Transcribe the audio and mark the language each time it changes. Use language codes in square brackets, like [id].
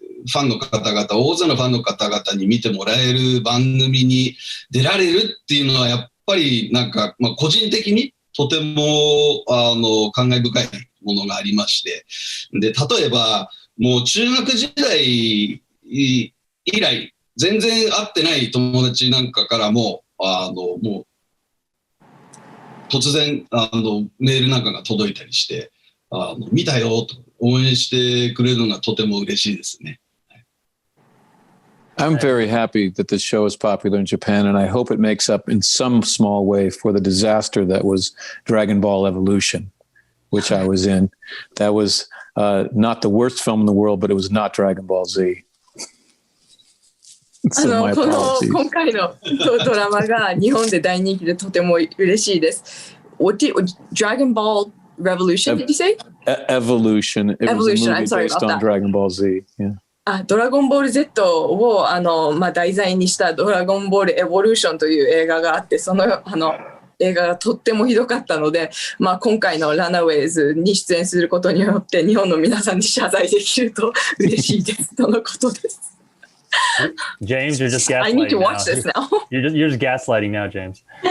[ja] ファンの方々、大勢のファンの方々に見てもらえる番組に出られるっていうのはやっぱりなんか、個人的にとても感慨深いものがありまして、で例えばもう中学時代以来全然会ってない友達なんかからももう突然メールなんかが届いたりして見たよと応援してくれるのがとても嬉しいですね。 [en] I'm very happy that this show is popular in Japan, and I hope it makes up in some small way for the disaster that was Dragon Ball Evolution, which I was in. That was not the worst film in the world, but it was not Dragon Ball Z. So my apologies. [ja] 今回のドラマが日本で大人気でとても嬉しいです。 [en] Dragon Ball Revolution, did you say? Evolution. It Evolution. was a movie based on Dragon Ball Z. Yeah. [ja] ドラゴンボール Z を題材にしたドラゴンボールエボリューションという映画があって、その映画がとってもひどかったので、今回の Runaways に出演することによって日本の皆さんに謝罪できると嬉しいですとのことです。 [en] James, you're just gaslighting. I need to watch this now. You're just gaslighting now, James.